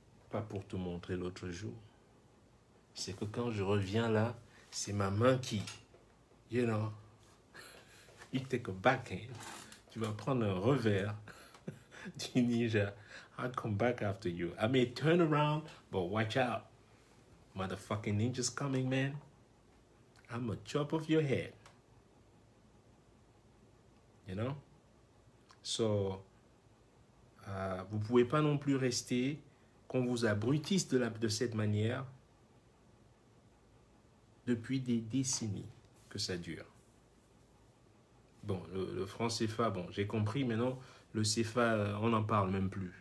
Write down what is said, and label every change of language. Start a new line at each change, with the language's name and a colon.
French: Pas pour te montrer l'autre jour. C'est que quand je reviens là, c'est ma main qui,
English: you know, you take a backhand.
French: Tu vas prendre un revers du ninja.
English: I'll come back after you. I may turn around, but watch out. Motherfucking ninja's coming, man. I'm gonna chop off your head. You know?
French: So, vous ne pouvez pas non plus rester, qu'on vous abrutisse de cette manière depuis des décennies que ça dure. Bon, le franc CFA, bon, j'ai compris, maintenant, le CFA, on n'en parle même plus.